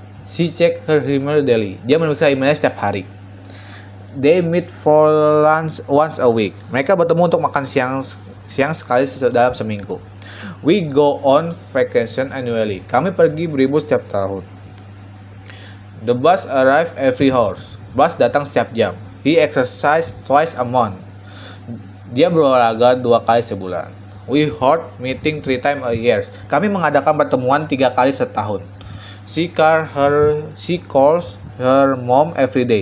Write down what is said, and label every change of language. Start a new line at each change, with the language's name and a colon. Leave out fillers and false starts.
English: She check her email daily.
Indonesian: Dia memeriksa emailnya setiap hari.
English: They meet for lunch once a week.
Indonesian: Mereka bertemu untuk makan siang sekali dalam seminggu.
English: We go on vacation annually.
Indonesian: Kami pergi berlibur setiap tahun.
English: The bus arrive every hour.
Indonesian: Bus datang setiap jam.
English: He exercise twice a month.
Indonesian: Dia berolahraga 2 kali sebulan.
English: We hold meeting 3 times a year.
Indonesian: Kami mengadakan pertemuan 3 kali setahun.
English: She calls her mom every day.